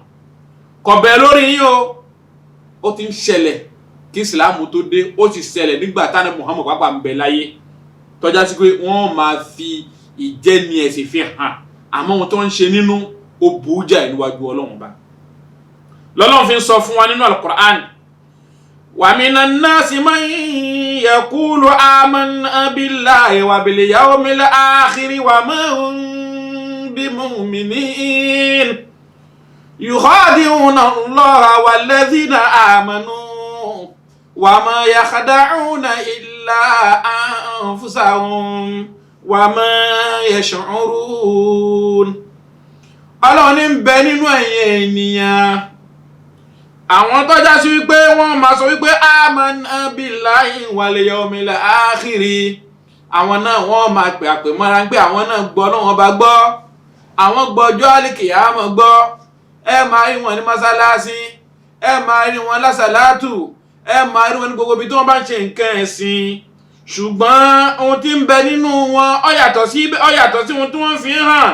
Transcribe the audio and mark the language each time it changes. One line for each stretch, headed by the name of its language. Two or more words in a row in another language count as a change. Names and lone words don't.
Yoruba: kọ̀bẹ̀ lórí yín ó ti ń ṣẹlẹ̀ kí ìsìláàmù tó dé, ó ti ṣẹlẹ̀ nígbà tánà Muhammad pàápàá ń bẹ láyé, tọ́já sí pé wọ́n máa fi ìjẹni ẹ̀sìn fi hàn, àmọ́ ohun tó ń ṣe nínú ó burú jáì níwájú Ọlọ́run bá. lọ́lọ́run fi ń sọ fún wa nínú Al-Qur'an,
Arabic: ومن الناس من يقول آمنا بالله وباليوم الآخر وما هم بمؤمنين يخادعون الله والذين آمنوا وما يخدعون إلا أنفسهم وما يشعرون.
Yoruba: Ọlọ́run ní ń bẹ nínú ẹ̀yin ènìyàn àwọn tó já sí wípé wọ́n máa sọ wípé
Arabic: آمنا بالله واليوم الآخر,
Yoruba: àwọn náà wọ́n máa pè àpè mọ́ra pé àwọn náà gbọ́ Ọlọ́run bá gbọ́, àwọn gbọ́ ọjọ́ àlìkìyámọ̀ gbọ́. ẹ máa rí wọn ní mọ́sálásí, ẹ máa rí wọn lásàlátù, ẹ máa rí wọn ní gbogbo ibi tí wọ́n bá ń ṣe nǹkan ẹ̀sìn, ṣùgbọ́n ohun tí ń bẹ nínú wọn ó yàtọ̀ sí ohun tí wọ́n fi ń hàn.